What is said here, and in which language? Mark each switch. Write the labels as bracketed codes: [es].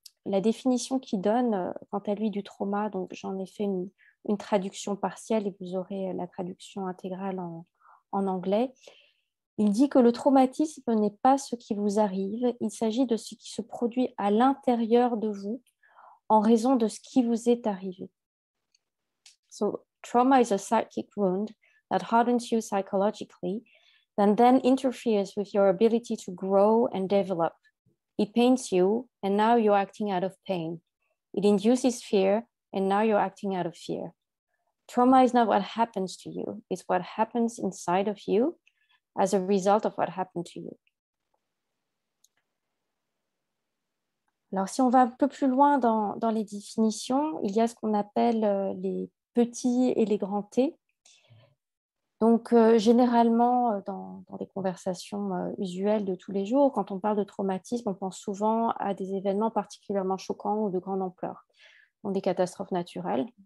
[fr] la définition qu'il donne, quant à lui, du trauma, donc j'en ai fait une traduction partielle et vous aurez la traduction intégrale en anglais. Il dit que le traumatisme n'est pas ce qui vous arrive, il s'agit de ce qui se produit à l'intérieur de vous en raison de ce qui vous est arrivé. [en] So, trauma is a psychic wound that hardens you psychologically, and then interferes with your ability to grow and develop. It pains you, and now you're acting out of pain. It induces fear, and now you're acting out of fear. Trauma is not what happens to you, it's what happens inside of you as a result of what happened to you. [fr] Alors, si on va un peu plus loin dans les définitions, il y a ce qu'on appelle les petits et les grands T. Donc, généralement, dans les conversations usuelles de tous les jours, quand on parle de traumatisme, on pense souvent à des événements particulièrement choquants ou de grande ampleur, donc des catastrophes naturelles.